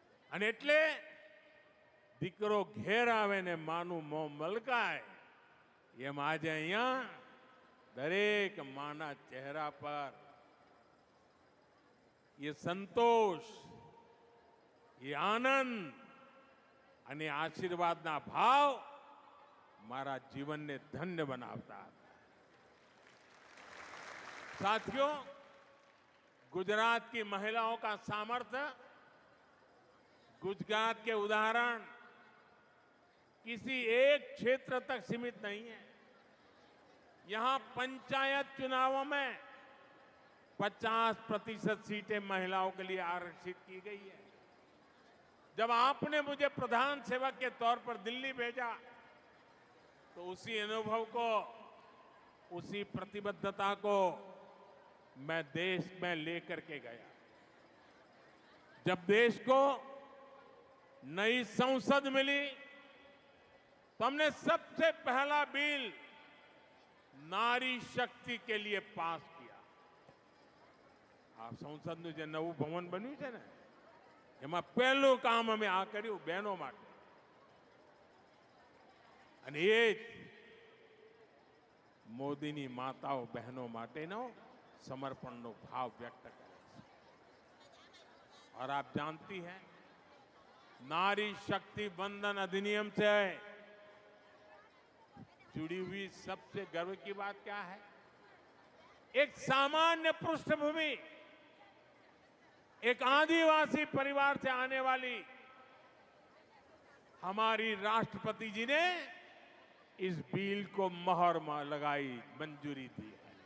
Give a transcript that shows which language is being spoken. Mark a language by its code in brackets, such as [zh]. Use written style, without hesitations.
[gu] અને એટલે દીકરો ઘેર આવે ને માનું મોં મલકાય એમ આજે અહીંયા દરેક માના ચહેરા પર [hi] ये संतोष, ये आनंद [gu] અને આશીર્વાદના ભાવ મારા જીવનને ધન્ય બનાવતા હતા. [hi] साथियों, गुजरात की महिलाओं का सामर्थ्य, गुजरात के उदाहरण किसी एक क्षेत्र तक सीमित नहीं है. यहां पंचायत चुनावों में 50% सीटें महिलाओं के लिए आरक्षित की गई है. जब आपने मुझे प्रधान सेवक के तौर पर दिल्ली भेजा तो उसी अनुभव को, उसी प्रतिबद्धता को मैं देश में लेकर के गया. जब देश को नई संसद मिली तो हमने सबसे पहला बिल नारी शक्ति के लिए पास किया. [gu] આ સંસદનું જે નવું ભવન બન્યું છે ને, એમાં પહેલું કામ અમે આ કર્યું બહેનો માટે. અને એ જ મોદીની માતાઓ બહેનો માટેનો સમર્પણનો ભાવ વ્યક્ત કરે છે. [hi] और आप जानती हैं, नारी शक्ति वंदन अधिनियम से जुड़ी हुई सबसे गर्व की बात क्या है? एक सामान्य पृष्ठभूमि, एक आदिवासी परिवार से आने वाली हमारी राष्ट्रपति जी ने इस बिल को मोहर लगाई, मंजूरी दी है.